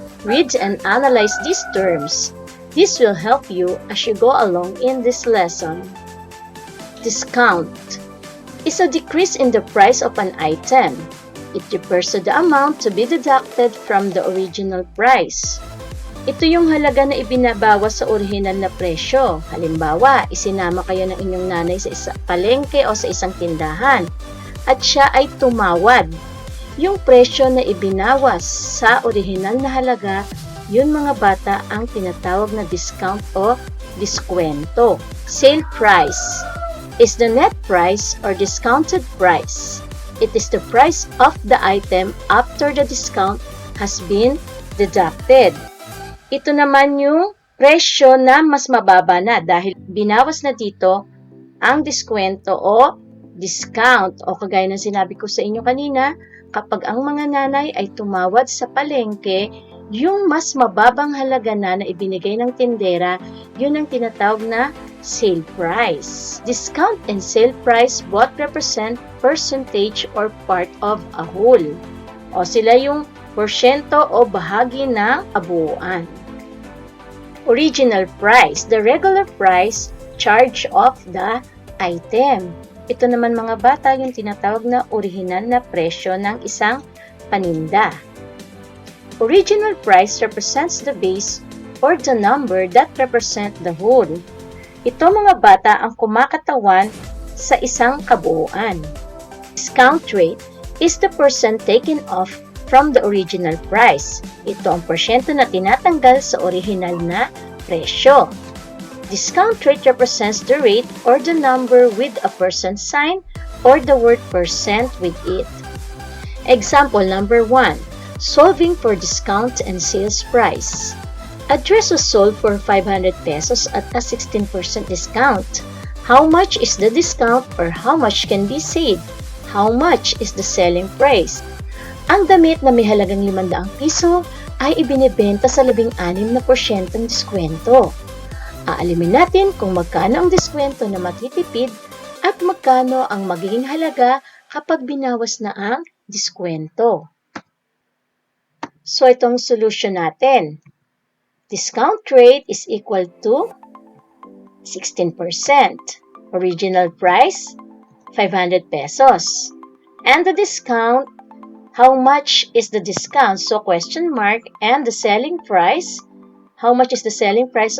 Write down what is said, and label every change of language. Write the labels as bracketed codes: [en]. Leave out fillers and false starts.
[en] Read and analyze these terms. This will help you as you go along in this lesson. Discount is a decrease in the price of an item. It refers to the amount to be deducted from the original price. [tl] Ito yung halaga na ibinabawas sa orihinal na presyo. Halimbawa, isinama kayo ng inyong nanay sa isang palengke o sa isang tindahan at siya ay tumawad. Yung presyo na ibinawas sa orihinal na halaga, yun mga bata ang tinatawag na discount o diskwento. [en] Sale price is the net price or discounted price. It is the price of the item after the discount has been deducted. [tl] Ito naman yung presyo na mas mababa na dahil binawas na dito ang diskwento o discount. O kagaya ng sinabi ko sa inyo kanina, kapag ang mga nanay ay tumawad sa palengke, yung mas mababang halaga na ibinigay ng tindera, yun ang tinatawag na sale price. [en] Discount and sale price both represent percentage or part of a whole. [tl] O sila yung porsyento o bahagi ng kabuuan. [en] Original price, the regular price charge of the item. [tl] Ito naman mga bata yung tinatawag na orihinal na presyo ng isang paninda. [en] Original price represents the base or the number that represent the whole. [tl] Ito mga bata ang kumakatawan sa isang kabuuan. [en] Discount rate is the percent taken off from the original price. [tl] Ito ang porsyento na tinatanggal sa orihinal na presyo. [en] Discount rate represents the rate or the number with a percent sign or the word percent with it. Example number 1. Solving for discount and sales price. A dress was sold for 500 pesos at a 16% discount. How much is the discount or how much can be saved? How much is the selling price? [tl] Ang damit na may halagang 500 piso ay ibinebenta sa 16% diskwento. Aalimin natin kung magkano ang diskwento na matitipid at magkano ang magiging halaga kapag binawas na ang diskwento. So itong solution natin. [en] Discount rate is equal to 16%. Original price, 500 pesos. And the discount, how much is the discount? So question mark. And the selling price, how much is the selling price?